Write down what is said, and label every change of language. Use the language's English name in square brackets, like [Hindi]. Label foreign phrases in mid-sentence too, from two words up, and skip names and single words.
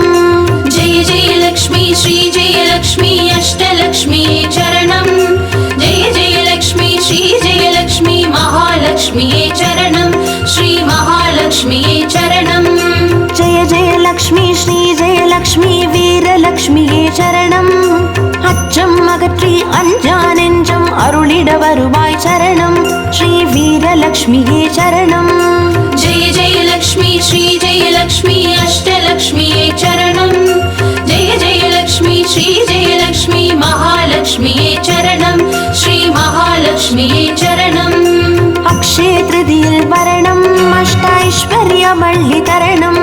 [Sanskrit] जय जय लक्ष्मी श्री जय लक्ष्मी अष्टलक्ष्मी चरणं जय जय लक्ष्मी श्री जय लक्ष्मी महालक्ष्मी चरणं श्री महालक्ष्मी चरणं जय जय लक्ष्मी श्री जय लक्ष्मी वीरलक्ष्मिये चरणं [Tamil] அச்சம் அகற்றி அஞ்சா நெஞ்சம் அருளிட வருவாய் சரணம் ஸ்ரீ வீரலக்ஷ்மியே சரணம் [Sanskrit] जय जय लक्ष्मी श्री जय लक्ष्मी अष्टलक्ष्मी चरणं जय जय लक्ष्मी श्री जय लक्ष्मी महालक्ष्मी चरणं श्री महालक्ष्मी चरणं [Tamil] அக்ஷய திருதியில் வரணும் அஷ்டைஸ்வர்யமள்ளி தரணும்